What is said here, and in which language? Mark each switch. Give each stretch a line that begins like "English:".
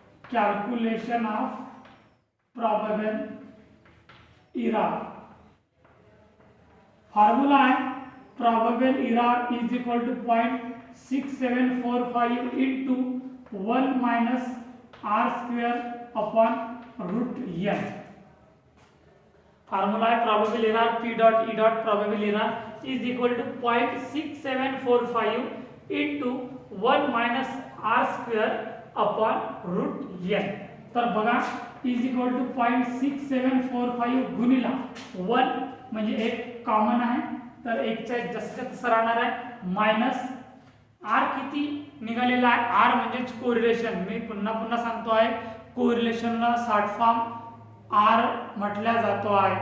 English: Calculation of probable error. Formula आहे probable error is equal to 0.6745 into 1 minus r square upon root n. Formula है probable error p dot e dot probable error is equal to 0.6745 into 1 minus r square upon root n.
Marathi: तर बघा is equal to 0.6745 गुणिला 1 म्हणजे एक common आहे तर 1 चा जसं तसं राहणार आहे, मायनस r किती निघालेला आहे, r म्हणजे कोरिलेशन. मी पुन्हा सांगतो आहे कोरिलेशनला शॉर्ट फॉर्म r म्हटल्या जातो आहे.